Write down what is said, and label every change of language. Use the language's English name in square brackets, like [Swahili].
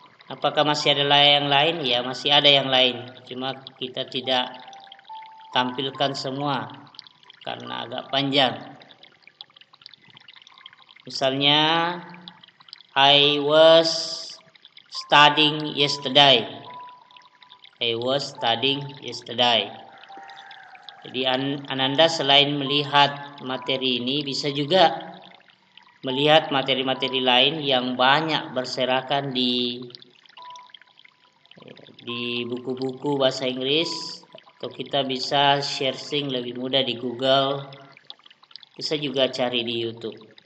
[Indonesian] Apakah masih ada yang lain? Ya, masih ada yang lain. Cuma kita tidak tampilkan semua karena agak panjang. Misalnya, [English] I was studying yesterday. I was studying yesterday. [Indonesian] Jadi Ananda selain melihat materi ini bisa juga melihat materi-materi lain yang banyak berserakan di buku-buku bahasa Inggris, atau kita bisa searching lebih mudah di Google, bisa juga cari di YouTube.